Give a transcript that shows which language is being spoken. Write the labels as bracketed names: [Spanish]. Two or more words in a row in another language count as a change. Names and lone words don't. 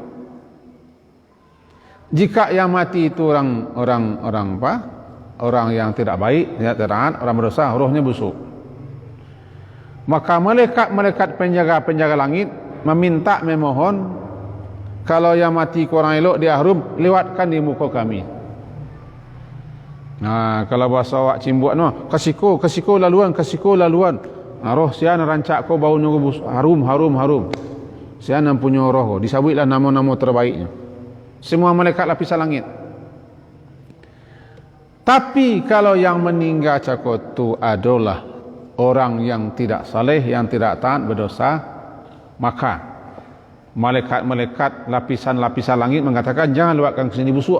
[Indonesian] Jika yang mati itu orang yang tidak baik, tidak taat, orang berdosa, rohnya busuk. Maka malaikat-malaikat penjaga-penjaga langit meminta, memohon, kalau yang mati kurang elok dia harum, lewatkan di muka kami. [Minangkabau] Kalau bahasa awak cimbuk kasiko laluan. Roh sian rancak kau baunya harum. Sian punya roh, disabutlah nama-nama terbaiknya. [Indonesian] Semua malaikat lapisan langit. Tapi kalau yang meninggal cakot itu adalah orang yang tidak saleh, yang tidak taat, berdosa, maka malaikat-malaikat lapisan-lapisan langit mengatakan, jangan lewatkan ke sini, busuk.